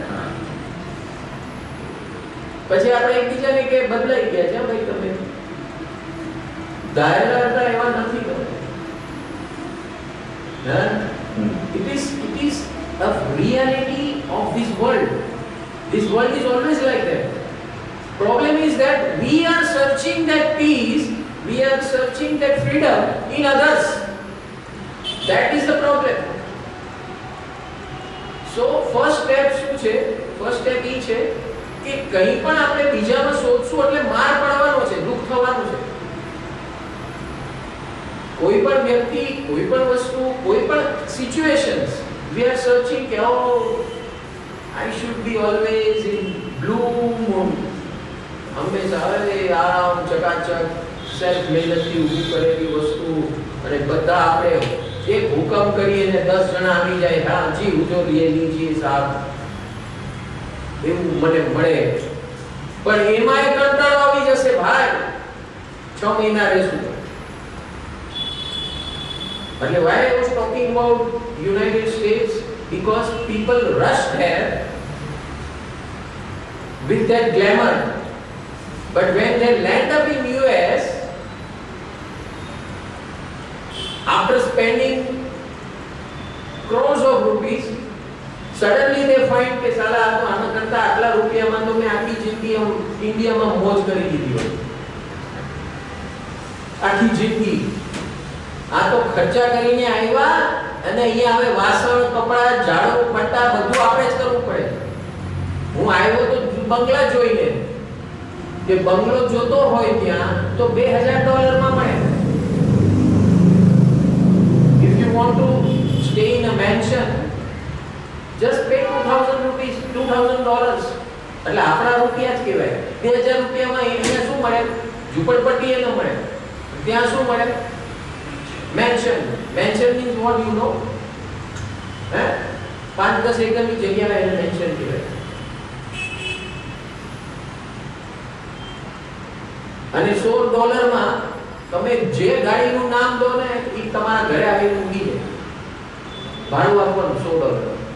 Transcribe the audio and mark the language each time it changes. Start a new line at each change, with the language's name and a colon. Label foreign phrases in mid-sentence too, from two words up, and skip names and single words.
Gujarati: પછી આપણે એકબીજાને કે બદલાઈ ગયા છે ભાઈ તમે ધારેલા હતા એવા નથી તમે. હા?
English: It is a reality of this world. This world is always like that. Problem is that we are searching that peace, we are searching that freedom in others. That is the problem. So first step
Gujarati: શું છે?
English: First step
Gujarati: એ છે કે કંઈ પણ આપણે બીજામાં શોધશું એટલે માર પડવાનો છે, દુઃખ થવાનું છે. કોઈ પણ વ્યક્તિ, કોઈ પણ વસ્તુ, કોઈ પણ સિચ્યુએશન્સ
English: we are searching
Gujarati: કે I
English: should be always in bloom,
Gujarati: હંમેશા આરામ ચકાચક સેલ્ફ મહેનતથી ઊભી કરેલી વસ્તુ અને બધા આપણે એક હુકમ કરીએ ને 10 જણા આવી જાય
Hindi: हाँ जी हुज़ूर ले लीजिए साहब
Gujarati: એવું મને મળે પણ એમાંય કંટાળો આવી જશે ભાઈ 6 મહિના રહેશું.
English: એટલે why I was talking about United States because people rush there with that glamour. But when they land up in US, after spending crores of rupees, suddenly they find
Gujarati: કે સાલા આ તો આના કરતા આટલા રૂપિયામાં તો મેં આખી જિંદગી ઇન્ડિયામાં મોજ કરી દીધી હોય. આખી જિંદગી આ તો ખર્ચા કરીને આવ્યા અને અહીંયા હવે વાસણ, કપડા, ઝાડુ, પટ્ટા બધું આપણે જ કરવું પડે. હું આવ્યો તો બંગલા જોઈને કે બંગલો જોતો હોય ત્યાં તો $2000 માં મળે.
English: If you want to stay in a mansion, just pay $2000.
Gujarati: એટલે આપણા રૂપિયા જ કહેવાય. 2000 રૂપિયામાં અહીંયા શું મળે? ઝૂંપડપટ્ટી એ ન મળે. ત્યાં શું મળે?
English: Mansion. Mansion means what you know?
Gujarati: 5-10 એકરની જગ્યાએ એને મેન્શન કહેવાય. અને $100 માં તમે જે ગાડીનું નામ દો ને એ તમારા ઘરે આવીને ઊભી જાય. ભાડું આપવાનું $100.